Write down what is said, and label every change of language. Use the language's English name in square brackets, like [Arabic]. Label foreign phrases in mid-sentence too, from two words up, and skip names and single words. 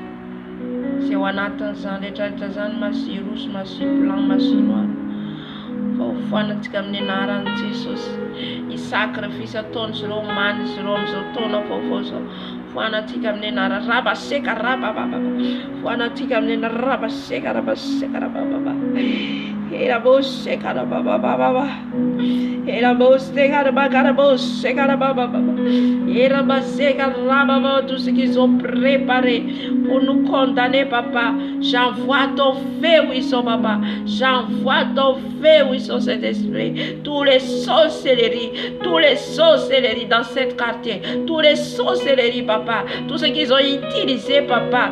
[Malagasy] Izay ao anatin'izany rehetrarehetra zany masia rosy, masia blanc, masia noir. Fa hofoanantsika amin'ny anaran'i Jesosy. I sacrifice ataon'izy ireo omaly izy ireo amin'izao taona vaovao zao. Hofoanantsika amin'ny anara rabaseka rabababa. Hofoanantsika amin'ny anara rabaseka rabababa. Era boseka rabababa. Era boseka rabababa. Era baseka rabababa. [French] Tout ce qu'ils ont préparé pour nous condamner, papa. J'envoie ton feu, oui, son papa. J'envoie ton feu, oui, son Saint-Esprit. Tous les sorcelleries dans cette quartier. Tous les sorcelleries, papa. Tout ce qu'ils ont utilisé, papa.